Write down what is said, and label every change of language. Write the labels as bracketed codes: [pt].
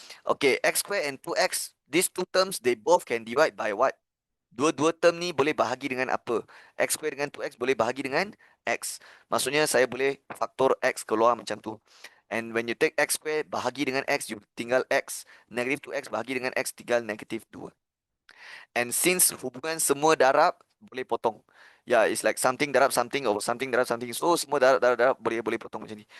[en] Okay, x square and 2x, these two terms, they both can divide by what? [ms] Dua-dua term ni boleh bahagi dengan apa? X square dengan 2x boleh bahagi dengan x. Maksudnya saya boleh faktor x keluar macam tu. [en] And when you take [ms] x square bahagi dengan x, you tinggal x. Negative 2x bahagi dengan x, tinggal negative 2. [en] And since [ms] hubungan semua darab, boleh potong. [en] Yeah, it's like something darab something over something darab something. [ms] So semua darab boleh potong macam ni.